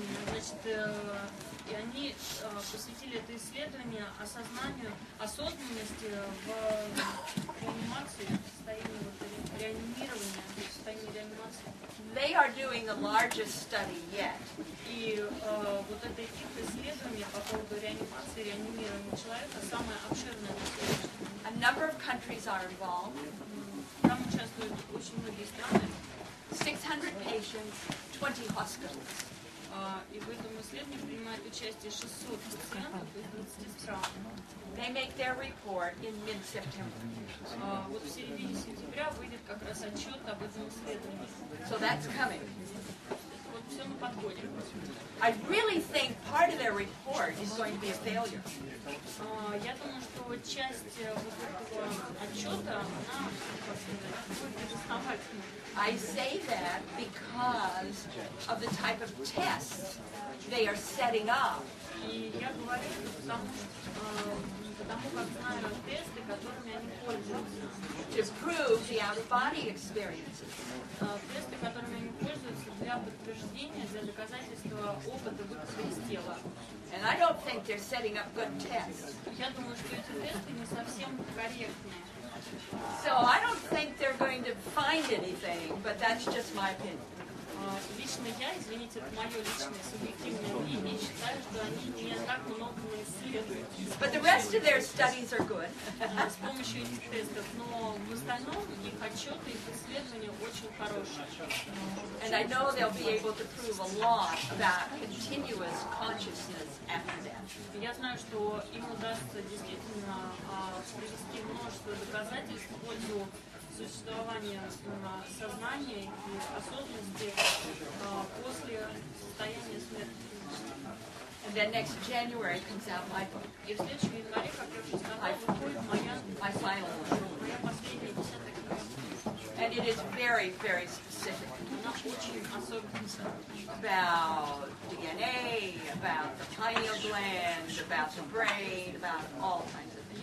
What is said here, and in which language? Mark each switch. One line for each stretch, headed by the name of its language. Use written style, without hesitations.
Russian: Значит, и они посвятили это исследование осознанию, осознанности в реанимации, в состоянии реанимирования, в состоянии реанимации.
English: They are doing the largest study yet.
Russian: И вот это их исследование по поводу реанимации, реанимирования человека самое обширное исследование.
English: A number of countries are involved.
Russian: Там участвуют очень многие страны.
English: 600 patients, 20 hospitals.
Russian: И в этом исследовании принимает участие 600 пациентов из 20 стран.
English: They make their report in mid-September.
Russian: Вот в середине сентября выйдет как раз отчет об этом исследовании.
English: So that's coming.
Russian: Вот все на подходе.
English: I really think part of their report is going to be a failure.
Russian: Я думаю, что часть вот этого отчета, она, как сказать, будет безосновательной.
English: I say that because of the type of tests they are setting up.
Russian: И я говорю это потому как знаю тесты, которыми они пользуются.
English: To prove the out-of-body experiences.
Russian: Тесты, которыми они пользуются для подтверждения, для доказательства опыта выхода из тела.
English: And I don't think they're setting up good tests.
Russian: Я думаю, что эти тесты не совсем корректные.
English: So I don't think they're going to find anything, but that's just my opinion.
Russian: Лично я, извините, это мое личное субъективное мнение, считаю, что они не так много исследуют.
English: But the rest of their studies are good.
Russian: С помощью этих тестов, но в остальном их отчеты, их исследования очень хорошие.
English: And I know they'll be able to prove a lot about continuous consciousness after death.
Russian: Я знаю, что им удастся действительно привести множество доказательств в пользу существования сознания и осознанности после состояния смерти.
English: And then next January comes out my book,
Russian: И в следующем январе, как я уже сказала, выходит
English: my final one.
Russian: моя последняя 10-я книга.
English: And it is very, very specific
Russian: Она очень особенная.
English: about DNA, about the pineal gland, about the brain, about all kinds of things.